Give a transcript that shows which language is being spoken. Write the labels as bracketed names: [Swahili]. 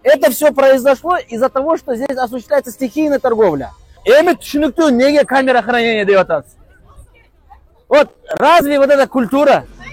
[Russian] Это все произошло из-за того, что здесь осуществляется стихийная торговля. [Kyrgyz] Эми түшүнүктүү неге камера хранения деп атасыз? [Russian] Вот разве вот эта культура?